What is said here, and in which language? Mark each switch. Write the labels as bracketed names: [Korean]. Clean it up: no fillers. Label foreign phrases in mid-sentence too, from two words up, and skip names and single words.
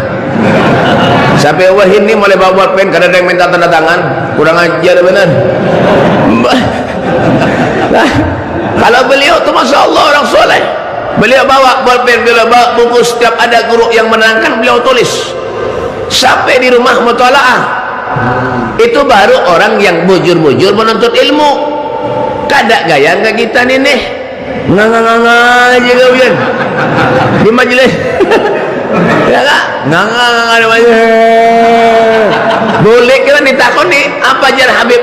[Indonesian] Sampai wah ini mulai bawa bolpen, kada ada yang minta tanda tangan, kurang ajar benar. Nah, kalau beliau itu [Arabic] ما شاء الله [Indonesian] orang soleh. Beliau bawa bolpen, beliau bawa buku, setiap ada guru yang menerangkan beliau tulis. Sampai di rumah mutalaah. Itu baru orang yang bujur-bujur menuntut ilmu. [Banjar] Kada gaya enggak kita nih. [Indonesian] Nganga-nganga aja kalian. Di majelis. Ya enggak? Nganga-nganga di majelis. Boleh kita [Banjar] ditakoni apa jar [Indonesian] Habib?